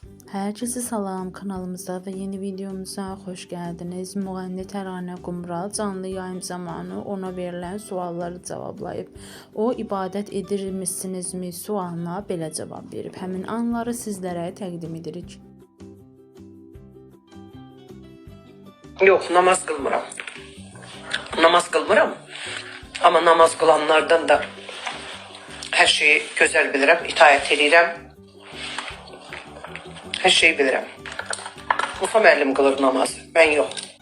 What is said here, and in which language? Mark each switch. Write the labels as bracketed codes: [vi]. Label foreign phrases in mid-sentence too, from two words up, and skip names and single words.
[tr] Herkese salam, kanalımıza ve yeni videomuza hoş geldiniz. Müğənni Təranə Qumral canlı yayım zamanı ona verilen sualları cevaplayıp o ibadət edirmişsinizmi sualına belə cevap verib. [az] Həmin anları sizlərə təqdim edirik. [tr] Yok, namaz kılmıram. Namaz kılmıram. Ama namaz kılanlardan da her şeyi güzel bilirim, itaat edirəm. Her şeyi bilirim. Musa müəllim kılır namazı, ben yok.